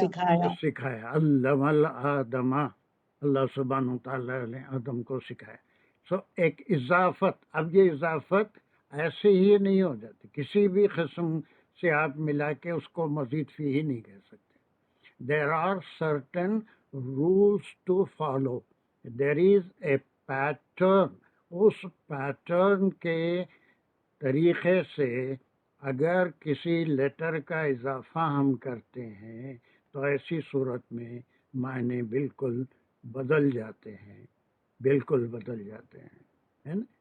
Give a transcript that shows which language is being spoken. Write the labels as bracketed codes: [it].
[hi] सिखाया। सिखाया, [ar] अल्लमल आदमा, [hi] अल्लाह सुब्हानहु व तआला ने आदम को सिखाया। सो एक इजाफत, अब ये इजाफत ऐसे ही नहीं हो जाती, किसी भी किस्म से आप मिला के उसको मजीद फी ही नहीं कह सकते। [en] There are certain rules to follow. There is a pattern. [hi] उस पैटर्न के तरीके से अगर किसी लेटर का इजाफा हम करते हैं तो ऐसी सूरत में मायने बिल्कुल बदल जाते हैं, बिल्कुल बदल जाते हैं, है ना।